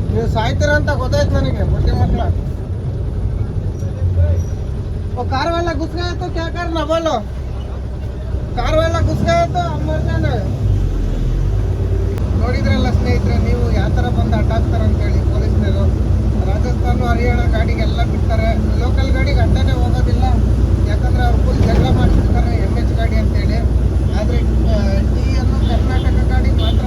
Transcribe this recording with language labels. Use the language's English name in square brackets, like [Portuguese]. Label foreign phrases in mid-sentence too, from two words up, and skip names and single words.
[Kannada] ಸಾಯ್ತೀರ ಅಂತ ಗೊತ್ತಾಯ್ತು ನನಗೆ ಬುಟ್ಟಿ ಮಕ್ಕಳ [Hindi] कार वाला घुस गया तो क्या करना बोलो कार वाला घुस गया तो अब मर जाना [Kannada] ನೋಡಿದ್ರಲ್ಲ ಸ್ನೇಹಿತರೆ ನೀವು ಯಾವ ಥರ ಬಂದು ಅಡ್ಡಾಕ್ತಾರೆ ಅಂತೇಳಿ ಪೊಲೀಸ್ನವರು ರಾಜಸ್ಥಾನ ಹರಿಯಾಣ ಗಾಡಿಗೆಲ್ಲ ಬಿಡ್ತಾರೆ ಲೋಕಲ್ ಗಾಡಿಗೆ ಅಡ್ಡನೇ ಹೋಗೋದಿಲ್ಲ ಯಾಕಂದ್ರೆ ಅವ್ರು ಫುಲ್ ಜಗಳ ಮಾಡಿರ್ತಾರೆ MH ಗಾಡಿ ಅಂತೇಳಿ ಆದರೆ ಟೀಯನ್ನು ಕರ್ನಾಟಕ ಗಾಡಿ ಮಾತ್ರ